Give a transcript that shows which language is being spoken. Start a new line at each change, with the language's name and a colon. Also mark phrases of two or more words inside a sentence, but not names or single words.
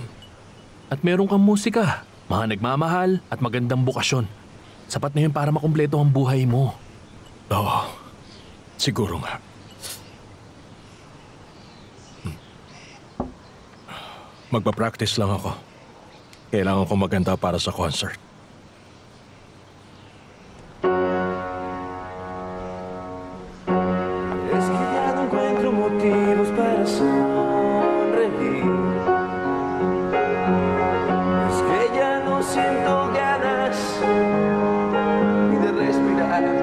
Filipino: At meron kang musika, mga nagmamahal at magandang bukasyon. Sapat na yun para makumpleto ang buhay mo. Oo. Siguro nga. Magpa-practice lang ako. Kailangan ko maganda para sa concert.
Spanish: Es que ya no encuentro motivos para sonreír. Es que ya no siento ganas ni de respirar.